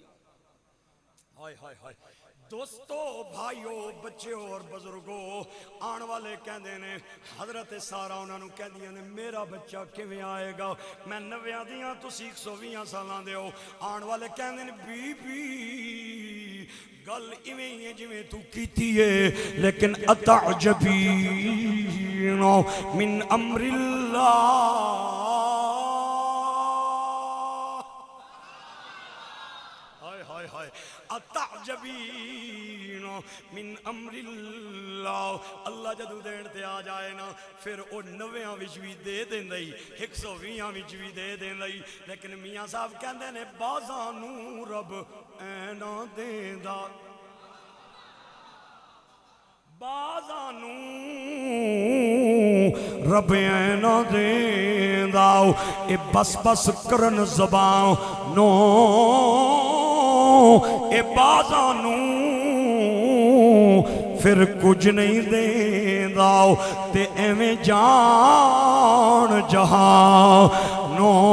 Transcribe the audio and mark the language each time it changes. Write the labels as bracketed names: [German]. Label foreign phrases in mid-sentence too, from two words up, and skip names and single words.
[Punjabi] ہائے ہائے ہائے دوستو بھائیو بچیو اور بزرگو, آن والے کہندے نے حضرت سارا انہاں نوں کہندیاں نے میرا بچہ کیویں آئے گا, میں 90 دیاں تسی 120 سالاں دے ہو. آن والے کہندے نے بی بی گل ایویں ہے جویں تو کیتی ہے, لیکن [Arabic] اتعجبین من امر اللہ. اتعجبین من امر اللہ. [Punjabi] اللہ جدو دین تے آ جائے نا پھر او 90 وچ بھی دے دیندائی, 120 وچ بھی دے دیندائی. لیکن میاں صاحب کہندے نے بازاں نوں رب اینا دیندا, بازاں نوں رب اینا دیندا. اے بس بس کرن زبان نو اے بازانوں پھر کچھ نہیں دیندا, تے ایویں جان جہاں نو.